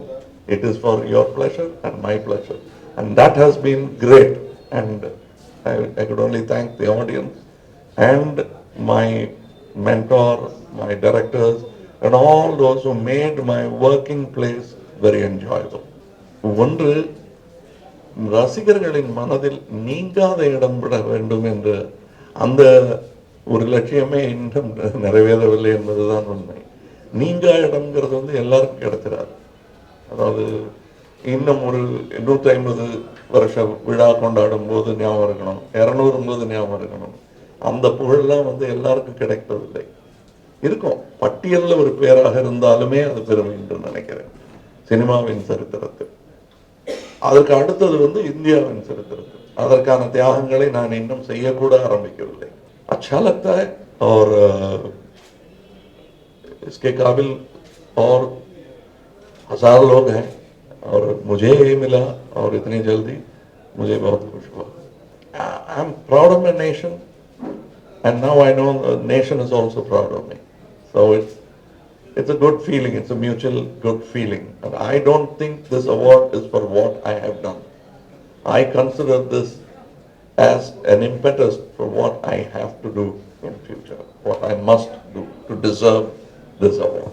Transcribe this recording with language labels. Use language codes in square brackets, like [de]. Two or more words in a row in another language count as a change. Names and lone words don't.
[en] It is for your pleasure and my pleasure. And that has been great. And I could only thank the audience and my mentor, my directors, and all those who made my working place very enjoyable. [ta] ஒன்று, ரசிகர்களின் மனதில் நீங்காத இடம் விட வேண்டும் என்ற அந்த ஒரு லட்சியமே இன்னும் நிறைவேறவில்லை என்பதுதான் உண்மை. நீங்கா இடம்ங்கிறது எல்லாருக்கும் கிடைச்சிடாது. அதாவது இன்னும் ஒரு 150 வருஷ விழா கொண்டாடும் போது ஞாபகம் இருக்கணும், 200 ஞாபகம் இருக்கணும். அந்த புகழெல்லாம் எல்லாருக்கும் கிடைப்பதில்லை. இருக்கும், பட்டியலில் ஒரு பேராக இருந்தாலுமே அது பெருமை என்று நினைக்கிறேன். சினிமாவின் சரித்திரத்தில் அதற்கு அடுத்தது இந்தியாவின் சரித்திரத்தில் அதற்கான தியாகங்களை நான் இன்னும் செய்யக்கூட ஆரம்பிக்கவில்லை. [hi] अच्छा लगता है और इसके काबिल और 1000 लोग हैं और मुझे ये मिला और इतनी जल्दी मुझे बहुत खुश हुआ. [en] I am proud of my nation and now I know the nation is also proud of me. So it's a good feeling. It's a mutual good feeling. And I don't think this award is for what I have done. I consider this as an impetus for what I have to do in future, what I must do to deserve this award.